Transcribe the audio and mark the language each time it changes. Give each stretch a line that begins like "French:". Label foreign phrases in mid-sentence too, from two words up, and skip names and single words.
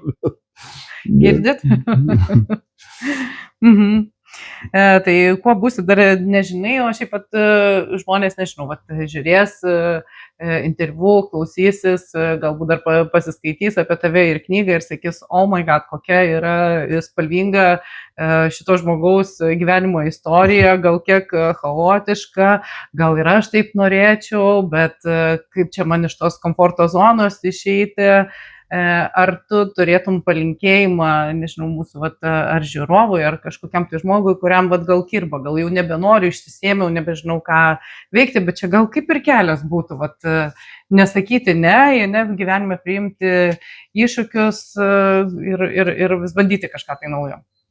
Lithuanian: Girdit? Tai kuo būsi, dar nežinai, o šiaip pat žmonės, nežinau, žiūrės interviu, klausysis, galbūt dar pasiskaitys apie tave ir knygą ir sakys,
English: oh my god,
Lithuanian: kokia yra spalvinga šito žmogaus gyvenimo istorija, gal kiek chaotiška, gal ir aš taip norėčiau, bet kaip čia man iš tos komforto zonos išeiti. Ar tu turėtum palinkėjimą, nežinau, mūsų ar žiūrovui, ar kažkokiam tai žmogui, kuriam gal kirba, gal jau nebenoriu, išsisėmiau, nebežinau ką veikti, bet čia gal kaip ir kelias būtų, nesakyti ne gyvenime priimti iššūkius ir vis bandyti kažką tai naujo.